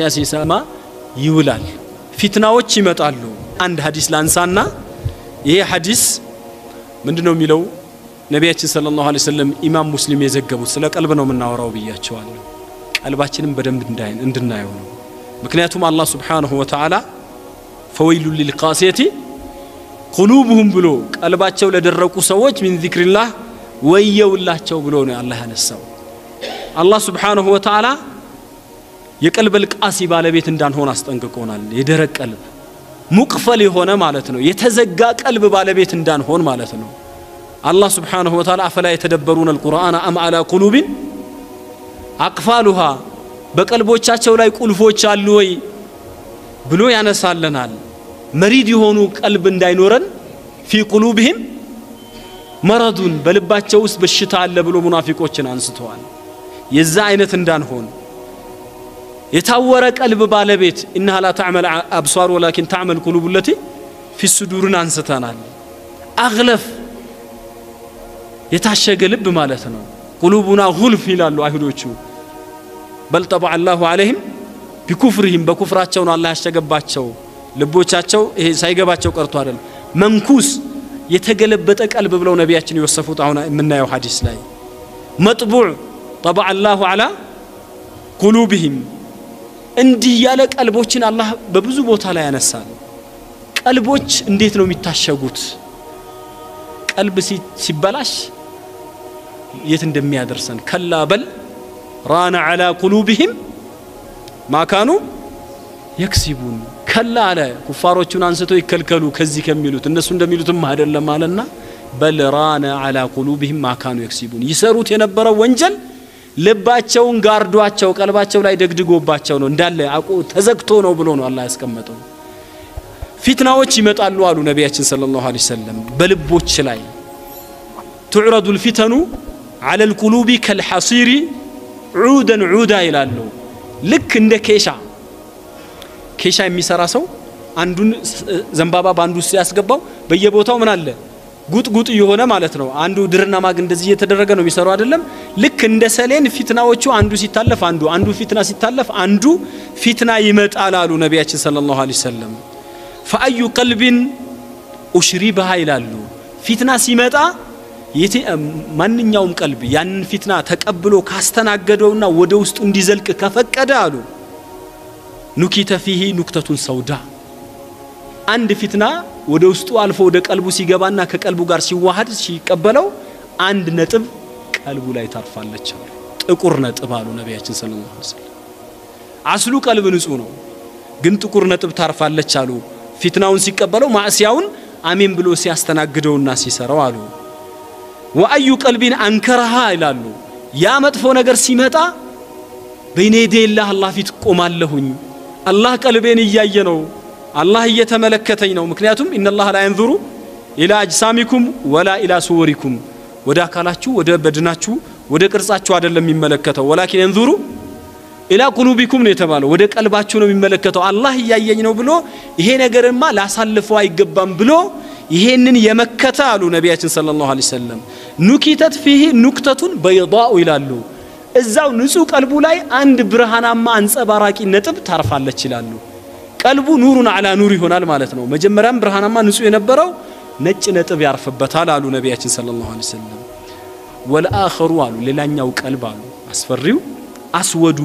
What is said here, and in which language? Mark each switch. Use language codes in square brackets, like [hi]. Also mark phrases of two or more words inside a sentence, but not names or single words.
[am] ሲሰማ ይውላል ፊትናዎች ይመጣሉ አንድ ሐዲስ ላንሳና ይሄ ሐዲስ ምንድነው የሚለው ነብያችን [ar] صلى الله عليه وسلم [am] ኢማም ሙስሊም የዘገቡት ስለ ቀልብ ነው የምናወራው ብያቸዋለሁ ቀልባችንን በደንብ እንድናየው ነው ምክንያቱም አላህ [ar] سبحانه وتعالى فويل للقاسية قلوبهم [am] ብሎ ቀልባቸው ለደረቁ ሰዎች [ar] من ذكر الله [am] ወየውላቸው ብሎ ነው አላህ ያነሳው አላህ [ar] سبحانه وتعالى [am] የቀልብ القاسي ባለቤት እንዳንሆን አስጠንቅቆናል የደረቅ ቀልብ ሙቅፈል የሆነ ማለት ነው የተዘጋ ቀልብ ባለቤት እንዳንሆን ማለት ነው [ar] الله سبحانه وتعالى أفلا يتدبرون القرآن أم على قلوب أقفالها [am] በቀልቦቻቸው ላይ ቁልፎች አሉ ወይ ብሎ ያነሳልናል መሪድ የሆኑ ቀልብ እንዳይኖረን [ar] في قلوبهم مرض [am] በልባቸው ውስጥ በሽታ አለ ብሎ ሙናፊቆችን አንስተዋል የዛ አይነት እንዳንሆን የታወረ ቀልብ ባለቤት [ar] انها لا تعمل ابصار ولكن تعمل قلوب التي في الصدور [am] አንስተናል اغلف የታሸገ ልብ ማለት ነው [ar] قلوبنا غلف [am] ይላሉ አይሁዶቹ [ar] بل طبع الله عليهم بكفرهم [am] በኩፍራቸው ነው አላህ ያሸገባቸው ልቦቻቸው ይሄ ሳይገባቸው ቀርቶ አይደል መንኩስ የተገለበጠ ቀልብ ብለው ነቢያችን ይወሰፉት አሁን የምናየው ሐዲስ ላይ መጥቡዕ [ar] طبع الله على قلوبهم [am] እንዲህ ያለ ቀልቦችን አላህ በብዙ ቦታ ላይ ያነሳል ቀልቦች እንዴት ነው የሚታሸጉት ቀልብ ሲበላሽ የት እንደሚያደርሰን [ar] كلا بل ران على قلوبهم ما كانوا يكسبون [am] ከላ አለ ኩፋሮቹን አንስቶ ይከልከሉ ከዚህ ከሚሉት እነሱ እንደሚሉትም አይደለም አለና [ar] بل ران على قلوبهم ما كانوا يكسبون [am] ይሰሩት የነበረው ወንጀል ልባቸውን ጋርዷቸው ቀልባቸው ላይ ደግድጎባቸው ነው እንዳለ አቆ ተዘግቶ ነው ብሎ ነው አላህ ያስቀመጠው ፊትናዎች ይመጣሉ አሉ ነቢያችን [ar] صلى الله عليه وسلم [am] በልቦች ላይ [ar] تعرض الفتن على القلوب كالحصير عودا عودا [am] ይላሉ ልክ እንደ ኬሻ የሚሰራ ሰው አንዱን ዘንባባ ባንዱ ውስጥ ያስገባው በየቦታው ምን አለ ጉጥ የሆነ ማለት ነው አንዱ ድርና ማግ እንደዚህ እየተደረገ ነው የሚሰራው አይደለም ልክ እንደ ሰሌን ፊትናዎቹ አንዱ ሲታለፍ አንዱ ፊትና ሲታለፍ አንዱ ፊትና ይመጣል አሉ ነቢያችን [ar] صلى الله عليه وسلم فأي قلب أشربها [am] ይላሉ ፊትና ሲመጣ ማንኛውም ቀልብ ያንን ፊትና ተቀብሎ ካስተናገደውና ወደ ውስጡ እንዲዘልቅ ከፈቀደ አሉ ኑኪተ [ar] فيه نكتة سوداء [am] አንድ ፊትና ወደ ውስጡ አልፎ ወደ ቀልቡ ሲገባና ከቀልቡ ጋር ሲዋሃድ ሲቀበለው አንድ ነጥብ ቀልቡ ላይ ታርፋለች ጥቁር ነጥብ አሉ ነቢያችን [ar] صلى الله عليه وسلم [am] አስሉ ቀልብ ንጹህ ነው ግን ጥቁር ነጥብ ታርፋለች አሉ ፊትናውን ሲቀበለው ማዕሲያውን አሜን ብሎ ሲያስተናግደውና ሲሰራው አሉ [ar] وأي قلب أنكرها [am] ይላሉ ያ መጥፎ ነገር ሲመጣ በይኔ አላህ ፊት ቆማለሁኝ አላህ ቀልቤን እያየ ነው አላህ እየተመለከተኝ ነው ምክንያቱም [ar] إن الله لا ينظر الى اجسامكم ولا الى صوركم [am] ወደ አካላችሁ ወደ በድናችሁ ወደ ቅርጻችሁ አይደለም የሚመለከተው ወላኪን [ar] ينظر الى قلوبكم [am] ነው የተባለው ወደ ቀልባችሁ ነው የሚመለከተው አላህ እያየኝ ነው ብሎ ይሄ ነገርማ ላሳልፈው አይገባም ብሎ ይሄንን የመከተ አሉ ነቢያችን [ar] صلى الله عليه وسلم [am] ኑኪተት [ar] فيه نكتة بيضاء [am] ይላሉ እዛው ንጹህ ቀልቡ ላይ አንድ ብርሃናማ አንጸባራቂ ነጥብ ታርፋለች ይላሉ ቀልቡ [ar] نور على نور [am] ይሆናል ማለት ነው መጀመሪያም ብርሃናማ ንጹህ የነበረው ነጭ ነጥብ ያርፍበታል አሉ ነቢያችን [ar] صلى الله عليه وسلم [am] ወልአخሩ አሉ ሌላኛው ቀልብ አሉ አስፈሪው አስወዱ